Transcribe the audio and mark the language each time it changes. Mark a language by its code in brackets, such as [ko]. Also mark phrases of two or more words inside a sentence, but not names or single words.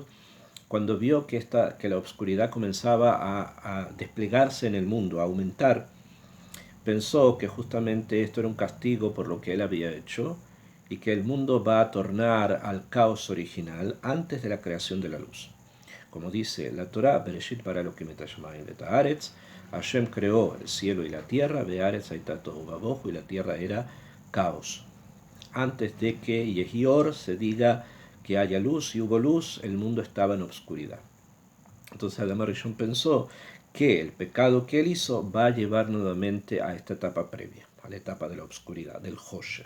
[es] Cuando vio que la oscuridad comenzaba a desplegarse en el mundo, a aumentar, pensó que justamente esto era un castigo por lo que él había hecho y que el mundo va a tornar al caos original antes de la creación de la luz. Como dice la Torá, [he] Bereshit bara Elokim et hashamayim ve'et haaretz, [es] Hashem creó el cielo y la tierra, [he] ve'aretz hayta tohu vabohu, [es] y la tierra era caos. Antes de que Yehior se diga que haya luz, y hubo luz, el mundo estaba en obscuridad. Entonces Adam Arishon pensó que el pecado que él hizo va a llevar nuevamente a esta etapa previa, a la etapa de la obscuridad, del Hoshech.